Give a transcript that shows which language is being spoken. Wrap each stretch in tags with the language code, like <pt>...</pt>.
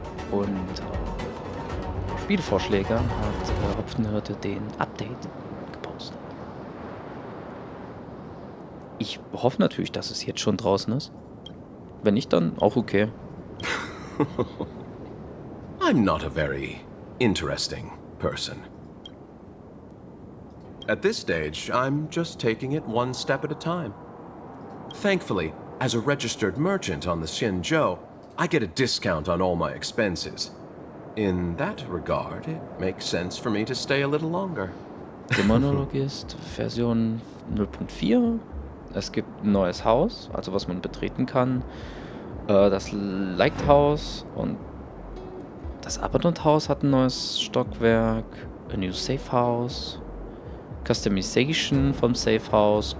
<de>Unter Spielvorschläge hat Hopfenhirte den Update gepostet. Ich hoffe natürlich, dass es jetzt schon draußen ist. Wenn nicht, dann auch okay.</de> <en>I'm not a very interesting person. At this stage, I'm just taking it one step at a time. Thankfully, as a registered merchant on the Xianzhou, I get a discount on all my expenses. In that regard, it makes sense for me to stay a little longer.</en> <de>Dämonologist, Version 0.4. Es gibt ein neues Haus, also was man betreten kann. Das Lighthouse und das Abandoned-Haus hat ein neues Stockwerk.</de> <en>A new Safe House. Customization vom Safe House.</en>